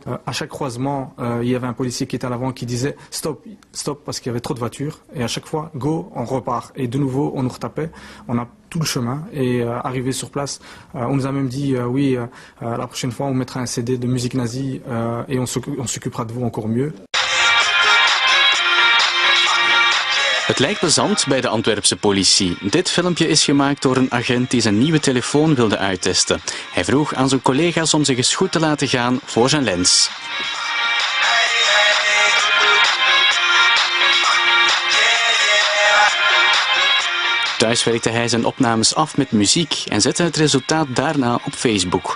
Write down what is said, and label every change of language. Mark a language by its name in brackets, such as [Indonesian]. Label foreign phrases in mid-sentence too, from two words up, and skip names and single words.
[French] À chaque croisement, il y avait un policier qui était à l'avant qui disait stop, stop, parce qu'il y avait trop de voitures. Et à chaque fois, go, on repart. Et de nouveau, on nous retapait. On a tout le chemin et arrivé sur place, on nous a même dit la prochaine fois on mettra un CD de musique nazie et on s'occupera de vous encore mieux. [Dutch] Het lijkt plezant bij de Antwerpse politie. Dit filmpje is gemaakt door een agent die zijn nieuwe telefoon wilde uittesten. Hij vroeg aan zijn collega's om zich eens goed te laten gaan voor zijn lens. Thuis werkte hij zijn opnames af met muziek en zette het resultaat daarna op Facebook.